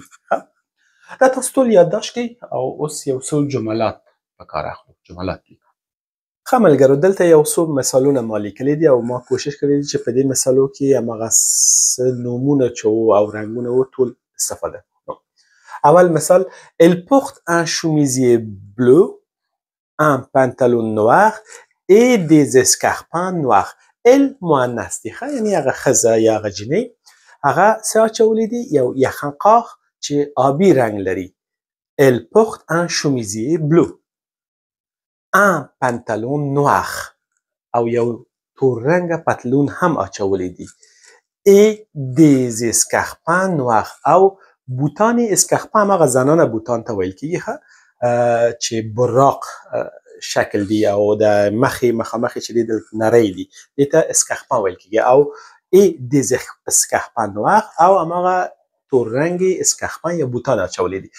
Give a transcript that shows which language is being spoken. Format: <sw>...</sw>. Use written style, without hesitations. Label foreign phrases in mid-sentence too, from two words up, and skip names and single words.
<ps>دا تاسو ټول یادداشت کړئ او اوس یو څو جملات په کار اخلو. جملات لیکو. ښه ملګرو دلته یو څو مثالونه ما لیکلي دي او ما کوشش کړی دی چې په دې مثالو کې هماغه څه نومونه چې وو او رنګونه وو ټول استفاده کړو. اول مثال</ps> <fr>Elle porte un chemisier bleu, un pantalon noir et des escarpins noirs.</fr> <ps>Elle مؤنث دی ښه یعنی هغه ښځه یا هغه جینۍ هغه څه اچولی دي یو یخنقاق چې آبي رنګ لري.</ps> <fr>Elle porte un chemisier bleu, un pantalon noir</fr> <ps>او یو تور رنګه پتلون هم اچولی دي.</ps> <fr>Et des escarpins noirs</fr> <ps>او بوتان اسکارپا هغه زنانه بوتان ته ویل کیږي چې براق شکل دی او د مخامخ چې دی د نری دی دې ته اسکارپا ویل کیږي او</ps> <fr>et des escarpins noirs</fr> <ps>او هغه تور رنګي اسکارپا یا بوتان اچولې دي.</ps>